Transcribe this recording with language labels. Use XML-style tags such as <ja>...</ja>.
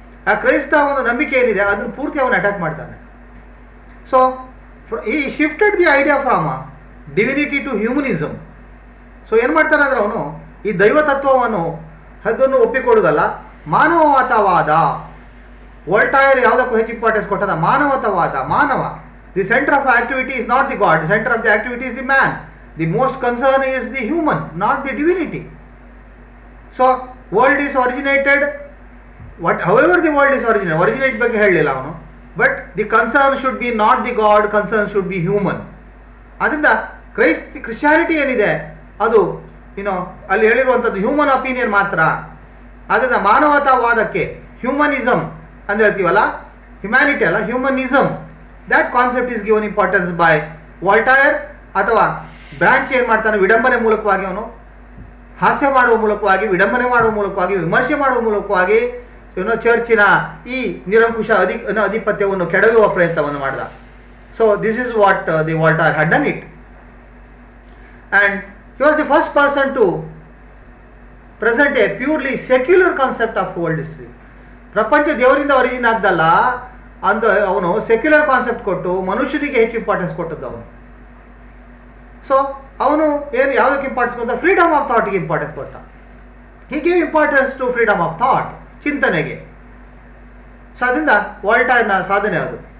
<kn>ಆ ಕ್ರೈಸ್ತ ಒಂದು ನಂಬಿಕೆ ಏನಿದೆ ಅದನ್ನು ಪೂರ್ತಿ ಅವನು ಅಟ್ಯಾಕ್ ಮಾಡ್ತಾನೆ.</kn> <en>So he shifted the idea from divinity to humanism.</en> <kn>So ಏನು ಮಾಡ್ತಾನೆ ಅಂದರೆ ಅವನು ಈ ದೈವತತ್ವವನ್ನು ಅದನ್ನು ಒಪ್ಪಿಕೊಳ್ಳುವುದಲ್ಲ, ಮಾನವತಾವಾದ. ವಾಲ್ಟೈರ್ ಯಾವುದಕ್ಕೂ ಹೆಚ್ಚು ಇಂಪಾರ್ಟೆನ್ಸ್ ಕೊಟ್ಟದ ಮಾನವತಾವಾದ.</kn> <en>ಮಾನವ, the center of activity is not the God, the center of the activity is the man. The most concern is the human, not the divinity. So world is originated, however the world is originate</en> <kn>ಬಗ್ಗೆ ಹೇಳಲಿಲ್ಲ ಅವನು,</kn> <en>but the concern should be not the God, concern should be human.</en> <kn>ಅದರಿಂದ Christianity ಏನಿದೆ ಅದು ಅಲ್ಲಿ ಹೇಳಿರುವಂಥದ್ದು human opinion ಮಾತ್ರ. ಅದರಿಂದ ಮಾನವತಾವಾದಕ್ಕೆ, humanism ಅಂತ ಹೇಳ್ತೀವಲ್ಲ, ಹ್ಯುಮ್ಯಾನಿಟಿ ಅಲ್ಲ, humanism,</kn> <en>that concept is given importance by</en> <kn>ವಾಲ್ಟೈರ್. ಅಥವಾ ಬ್ರಾಂಚ್ ಏನು ಮಾಡ್ತಾನೆ, ವಿಡಂಬನೆ ಮೂಲಕವಾಗಿ ಅವನು ಹಾಸ್ಯ ಮಾಡುವ ಮೂಲಕವಾಗಿ, ವಿಡಂಬನೆ ಮಾಡುವ ಮೂಲಕವಾಗಿ, ವಿಮರ್ಶೆ ಮಾಡುವ ಮೂಲಕವಾಗಿ ಚರ್ಚಿನ ಈ ನಿರಂಕುಶ ಅಧಿಪತ್ಯವನ್ನು ಕೆಡವುವ ಪ್ರಯತ್ನವನ್ನು ಮಾಡಿದ.</kn> <en>So this is what the Voltaire had done it. And He was the first person to present a purely secular concept of world history.</en> <kn>ಪ್ರಪಂಚ ದೇವರಿಂದ ಒರಿಜಿನ್ ಆಗ್ದಲ್ಲ ಅಂದ ಅವನು ಸೆಕ್ಯುಲರ್ ಕಾನ್ಸೆಪ್ಟ್ ಕೊಟ್ಟು ಮನುಷ್ಯನಿಗೆ ಹೆಚ್ಚು ಇಂಪಾರ್ಟೆನ್ಸ್ ಕೊಟ್ಟದ್ದು ಅವನು. ಸೊ ಅವನು ಏನು ಯಾವುದಕ್ಕೆ ಇಂಪಾರ್ಟೆನ್ಸ್ ಕೊಟ್ಟ? ಫ್ರೀಡಮ್ ಆಫ್ ಥಾಟ್ಗೆ ಇಂಪಾರ್ಟೆನ್ಸ್ ಕೊಟ್ಟ.</kn> <en>he give importance to freedom of thought,</en> <kn>ಚಿಂತನೆಗೆ. ಸೊ ಅದರಿಂದ ವಾಲ್ಟೈರ್ನ ಸಾಧನೆ ಅದು.</kn>